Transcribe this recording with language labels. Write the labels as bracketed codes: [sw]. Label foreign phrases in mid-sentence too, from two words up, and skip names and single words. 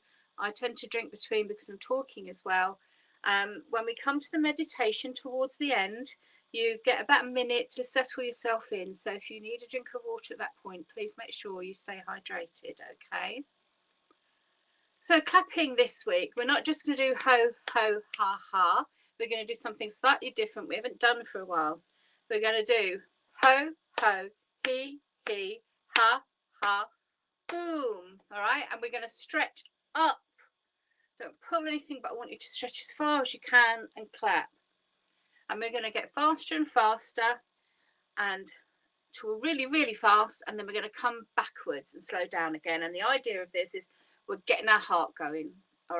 [en] I tend to drink between because I'm talking as well. When we come to the meditation towards the end, you get about a minute to settle yourself in. So if you need a drink of water at that point, please make sure you stay hydrated, okay? So clapping this week, we're not just going to do ho, ho, ha, ha. We're going to do something slightly different we haven't done for a while. We're going to do ho, ho, he, ha, ha, boom. All right, and we're going to stretch up. Don't pull anything, but I want you to stretch as far as you can and clap. And we're going to get faster and faster and to really, really fast. And then we're going to come backwards and slow down again. And the idea of this is we're getting our heart going.